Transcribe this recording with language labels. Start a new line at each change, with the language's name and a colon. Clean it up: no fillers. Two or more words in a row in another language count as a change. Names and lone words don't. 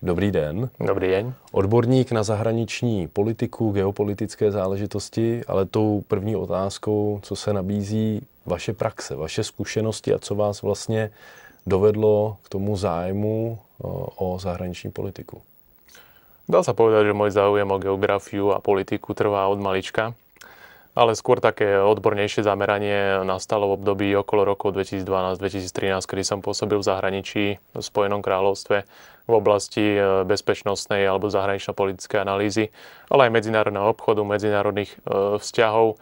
Czech: Dobrý den.
Slovak: Dobrý deň.
Czech: Odborník na zahraniční politiku, geopolitické záležitosti, ale tou první otázkou, co se nabízí, vaše praxe, vaše zkušenosti a co vás vlastně dovedlo k tomu zájmu o zahraniční politiku?
Slovak: Dá sa povedať, že môj záujem o geografiu a politiku trvá od malička, ale skôr také odbornejšie zameranie nastalo v období okolo rokov 2012-2013, kedy som pôsobil v zahraničí v Spojenom kráľovstve v oblasti bezpečnostnej alebo zahranično-politickej analýzy, ale aj medzinárodného obchodu, medzinárodných vzťahov.